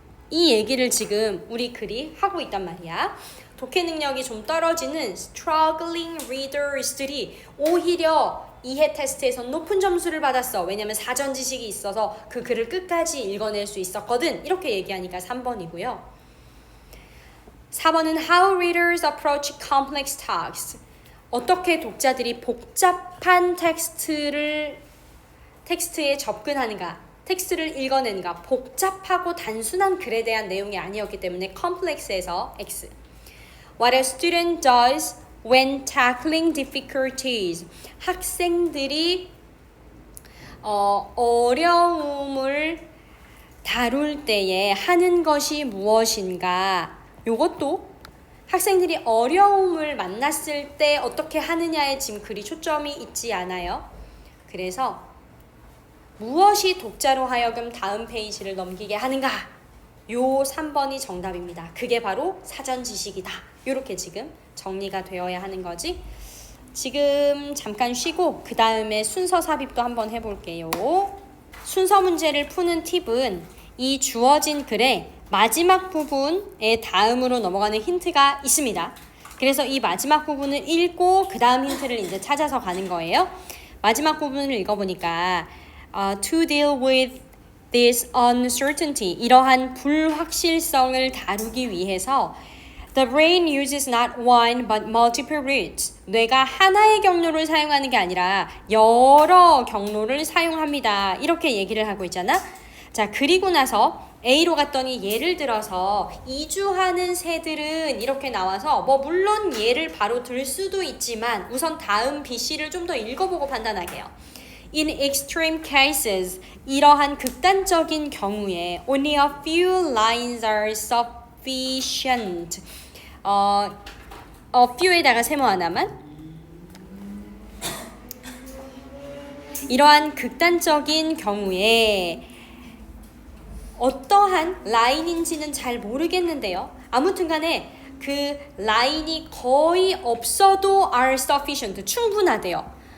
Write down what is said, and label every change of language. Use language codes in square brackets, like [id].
[ko] 이 얘기를 지금 우리 글이 하고 있단 말이야. 독해 능력이 좀 떨어지는 [en] struggling readers [ko] 들이 오히려 이해 테스트에서 높은 점수를 받았어. 왜냐면 사전 지식이 있어서 그 글을 끝까지 읽어낼 수 있었거든. 이렇게 얘기하니까 3번이고요. 4번은 [en] how readers approach complex tasks. [ko] 어떻게 독자들이 복잡한 텍스트에 접근하는가, 텍스트를 읽어내는가, 복잡하고 단순한 글에 대한 내용이 아니었기 때문에 complex에서 X. [en] What a student does when tackling difficulties. [ko] 학생들이 어려움을 다룰 때에 하는 것이 무엇인가. 요것도 학생들이 어려움을 만났을 때 어떻게 하느냐에 지금 글이 초점이 있지 않아요. 그래서 무엇이 독자로 하여금 다음 페이지를 넘기게 하는가? 요 3번이 정답입니다. 그게 바로 사전 지식이다. 요렇게 지금 정리가 되어야 하는 거지. 지금 잠깐 쉬고 그 다음에 순서 삽입도 한번 해볼게요. 순서 문제를 푸는 팁은 이 주어진 글의 마지막 부분에 다음으로 넘어가는 힌트가 있습니다. 그래서 이 마지막 부분을 읽고 그 다음 힌트를 이제 찾아서 가는 거예요. 마지막 부분을 읽어보니까 [en] to deal with this uncertainty, [ko] 이러한 불확실성을 다루기 위해서 [en] the brain uses not one but multiple routes. [ko] 뇌가 하나의 경로를 사용하는 게 아니라 여러 경로를 사용합니다. 이렇게 얘기를 하고 있잖아. 자, 그리고 나서 A로 갔더니 예를 들어서 이주하는 새들은 이렇게 나와서 물론 예를 바로 들 수도 있지만 우선 다음 BC를 좀 더 읽어보고 판단하게요. [en] In extreme cases, [ko] 이러한 극단적인 경우에 [en] only a few lines are sufficient. [ko] a few에다가 세모 하나만. 이러한 극단적인 경우에 어떠한 라인인지는 잘 모르겠는데요. 아무튼 간에 그 라인이 거의 없어도 [en] are sufficient, [ko] 충분하대요.